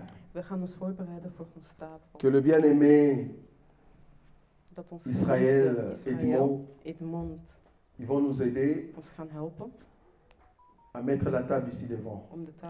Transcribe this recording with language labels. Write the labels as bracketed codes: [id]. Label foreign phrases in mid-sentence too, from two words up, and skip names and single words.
[nl] We gaan ons voorbereiden voor ons tafel. [fr] Que le bien-aimé [nl] Dat ons [fr] Israël, [nl] geliefde Israël, [fr] Edmond, [nl] Edmond, [fr] ils vont nous aider [nl] ons gaan helpen [fr] à mettre la table ici devant. [nl] om de tafel